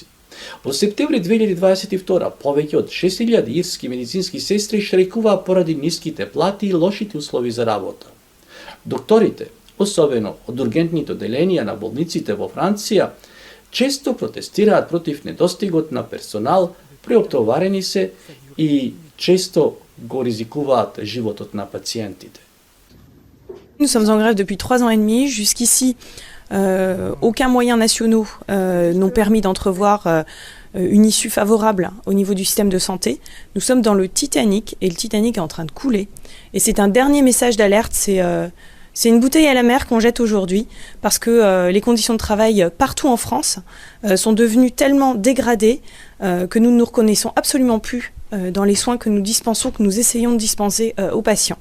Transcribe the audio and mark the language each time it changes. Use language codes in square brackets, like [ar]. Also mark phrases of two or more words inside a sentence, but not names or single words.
[mk] Во септември 2022 повеќе од 6.000 ирски медицински сестри штрajкуваа поради ниските плати и лошите услови за работа. Докторите, особено од ургентните оделенија на болниците во Франција, често протестираат против недостигот на персонал, преоптоварени се и често го ризикуваат животот на пациентите. [fr] Nous sommes en grève depuis 3 ans et demi. Jusqu'ici, aucun moyen nationaux n'ont permis d'entrevoir une issue favorable au niveau du système de santé. Nous sommes dans le Titanic et le Titanic est en train de couler. Et c'est un dernier message d'alerte, c'est une bouteille à la mer qu'on jette aujourd'hui parce que les conditions de travail partout en France sont devenues tellement dégradées que nous ne nous reconnaissons absolument plus dans les soins que nous dispensons, que nous essayons de dispenser aux patients.